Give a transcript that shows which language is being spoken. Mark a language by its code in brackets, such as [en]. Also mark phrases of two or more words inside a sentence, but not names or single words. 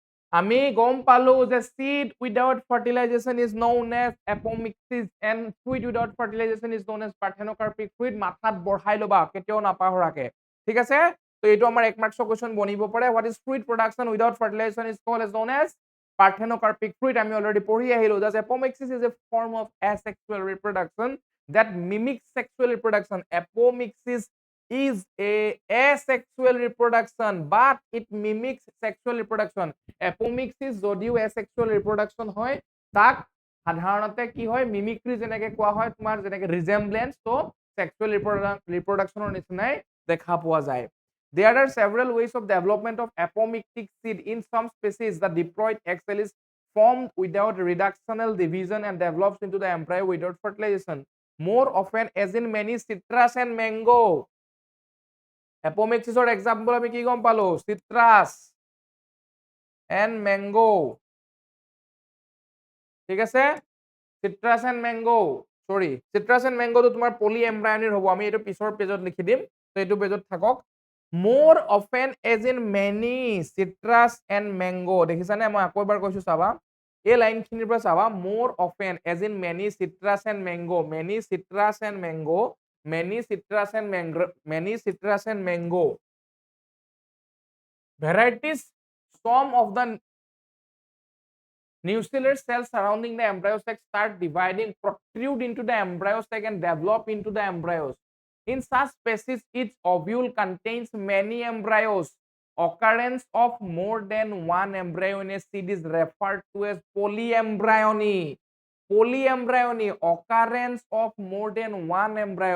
[as] আমি গম পালো যে [en] seed without fertilization is known as apomixis and fruit without fertilization is known as parthenocarpic fruit. [as] মাথাত বঢ়াই লবা কেতিয়াও নাপাহৰাকে, ঠিক আছে? তো এইটো আমাৰ 1 মাৰ্কছৰ কোৱেশ্চন বনিব পাৰে। [en] what is fruit production without fertilization is called as known as parthenocarpic fruit. [as] আমি অলৰেডি পঢ়ি আহিলো [en] that apomixis is a form of asexual reproduction that mimics sexual reproduction. Apomixis is a asexual reproduction but it mimics sexual reproduction. [as] Apomixis যদিও [en] asexual reproduction [as] হয় তাক সাধাৰণতে কি হয় মিমিক্ৰি যেনেকে কোৱা হয় তোমাৰ যেনেকে ৰিজেম্বলেন্স তো [en] sexual reproductionৰ [as] নিচিনাই দেখা পোৱা যায়। [en] There are several ways of development of apomictic seed. In some species the diploid egg cell is formed without reductional division and develops into the embryo without fertilization. More often as in many citrus and mango. [as] Apomixisৰ example আমি কি গম পালো [en] citrus and mango, [as] ঠিক আছে? [en] citrus and mango, sorry, citrus and mango [as] তো তোমাৰ polyembryonic হ'ব, আমি এইটো পিছৰ পেজত লিখি দিম, তো এইটো পেজত থাকক। [en] more often as in many citrus and mango, [as] দেখিছানে মই আকৌ এবাৰ কৈছো চাবা, এই লাইনখিনিৰ পৰা চাবা [en] more often as in many citrus and mango, many citrus and mango, many citrus and mango, many citrus and mango varieties, some of the nuclear cells surrounding the embryo sac start dividing, protrude into the embryo sac and develop into the embryos. In such species, each ovule contains many embryos. Occurrence of more than one embryo in a seed is referred to as polyembryony. Polyembryony, occurrence of more than one embryo.